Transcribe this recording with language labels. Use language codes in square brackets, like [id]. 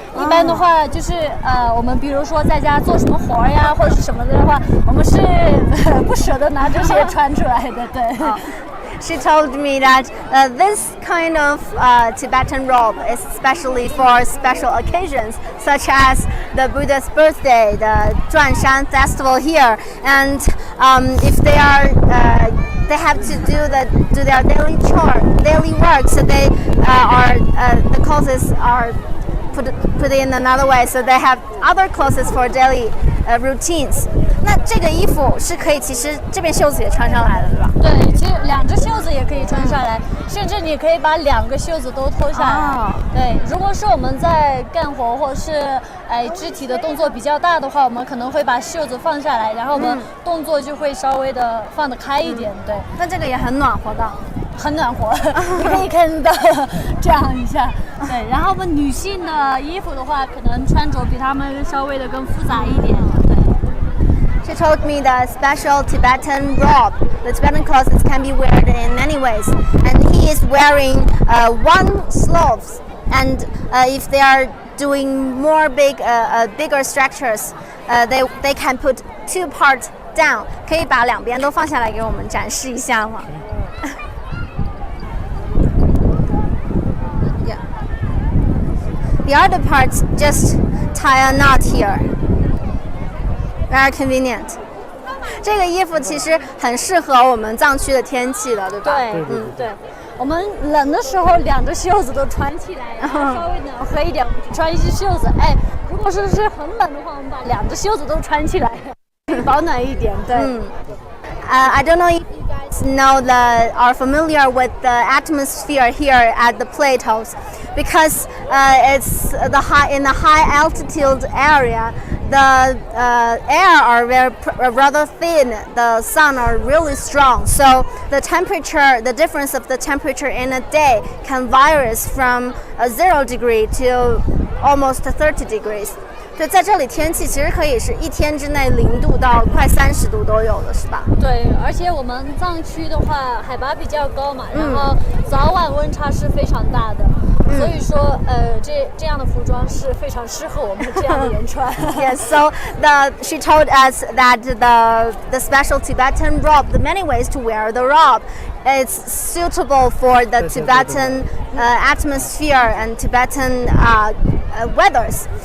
[zh] 一般的话就是我们比如说在家做什么活呀，或者是什么的话，我们是不舍得拿这些穿出来的，对。 [en] She told me that this kind of Tibetan robe is especially for special occasions, such as the Buddha's birthday, the Zhuan Shan festival here, and if they have to do their daily work, so they the clothes are put in another way, so they have other clothes for daily routines. [zh] 那这个衣服是可以，其实这边袖子也穿上来了，对吧？对，其实两只袖子也可以穿下来，甚至你可以把两个袖子都脱下来。对，如果是我们在干活或者是肢体的动作比较大的话，我们可能会把袖子放下来，然后我们动作就会稍微的放得开一点。对，那这个也很暖和的。很暖和，你可以看到这样一下。对，然后我们女性的衣服的话，可能穿着比他们稍微的更复杂一点。对。 [en] She told me the special Tibetan robe. The Tibetan clothes can be worn in many ways, and he is wearing one sleeves. And if they are doing more bigger structures, they can put 2 parts down. [zh] 可以把两边都放下来给我们展示一下吗？ [en] Yeah. The other parts just tie a knot here. Very convenient. [zh] 这个衣服其实很适合我们藏区的天气的，对吧？对，对。我们冷的时候两只袖子都穿起来，然后稍微暖和一点，穿一只袖子。哎，如果说是很冷的话，我们把两只袖子都穿起来，保暖一点。对。 [en] I don't know if you guys know are familiar with the atmosphere here at the plateaus, because it's in the high altitude area. The air are rather thin. The sun are really strong. So the difference of the temperature in a day can vary from 0 degree to almost 30 degrees. [zh] 对，在这里天气其实可以是一天之内0度到快30度都有的，是吧？对，而且我们藏区的话，海拔比较高嘛，然后早晚温差是非常大的。所以说，这样的服装是非常适合我们这样的人穿。 [en] Yes, so she told us that the special Tibetan robe, the many ways to wear the robe, it's suitable for the Tibetan atmosphere and Tibetan weathers.